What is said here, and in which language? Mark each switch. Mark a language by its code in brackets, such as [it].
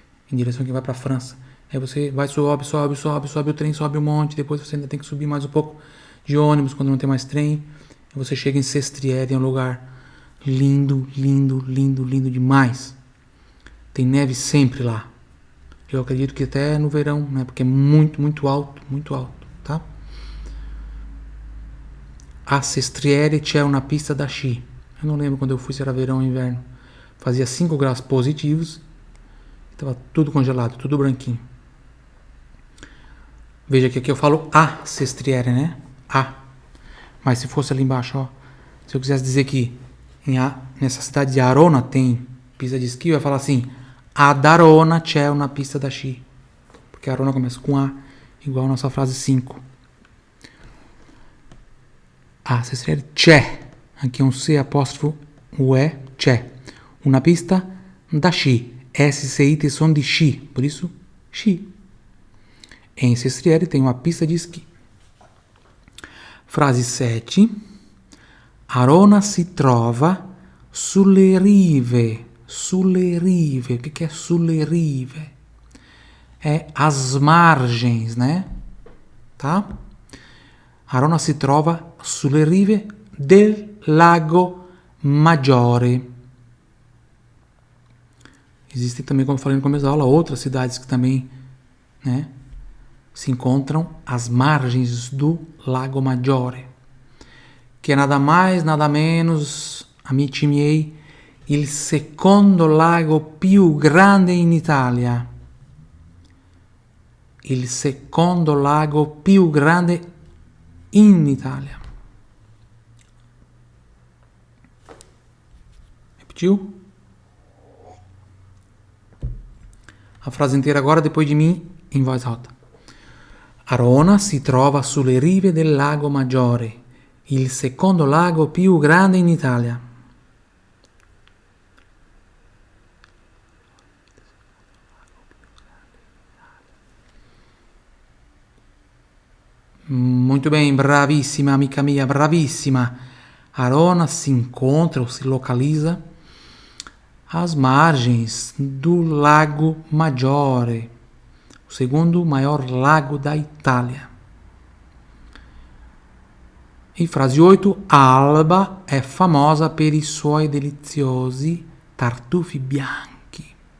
[pt] Em direção a quem vai pra França. Aí você vai, sobe o trem, sobe um monte, depois você ainda tem que subir mais um pouco de ônibus quando não tem mais trem. Aí você chega em Sestriere, é um lugar lindo, lindo, lindo, lindo demais. Tem neve sempre lá. Eu acredito que até no verão, né? Porque é muito, muito alto, tá? [it] A Sestriere c'è una pista da sci. [pt] Eu não lembro quando eu fui se era verão ou inverno. Fazia 5 graus positivos. Estava tudo congelado, tudo branquinho. Veja que aqui eu falo a Sestriere, né? A. Mas se fosse ali embaixo, ó. Se eu quisesse dizer que nessa cidade de Arona tem pista de esqui, eu ia falar assim: [it] ad Arona c'è una pista da sci. [pt] Porque Arona começa com A, igual a nossa frase 5. [it] A Sestriere c'è. [pt] Aqui é um C apóstrofo U E, c'è. [it] Una pista da sci. [pt] S e I som de sci, por isso sci. Em Sestriere tem uma pista de esqui. Frase 7. [it] Arona si trova sulle rive. Sulle rive. [pt] O que é sulle rive? É as margens, né? Tá? [it] Arona si trova sulle rive del Lago Maggiore. [pt] Existem também, como eu falei no começo da aula, outras cidades que também, né, se encontram às margens do Lago Maggiore, que é nada mais, nada menos, [it] amici miei, il secondo lago più grande in Italia. Il secondo lago più grande in Italia. [pt] Repetiu? A frase inteira agora, depois de mim, em voz alta. [it] Arona si trova sulle rive del Lago Maggiore, il secondo lago più grande in Italia. [pt] Muito bem, [it] bravissima, amica mia, bravissima. Arona si incontra [pt] ou se localiza às margens do Lago Maggiore, o segundo maior lago da Itália. E frase 8, [it] Alba è famosa per i suoi deliziosi tartufi bianchi.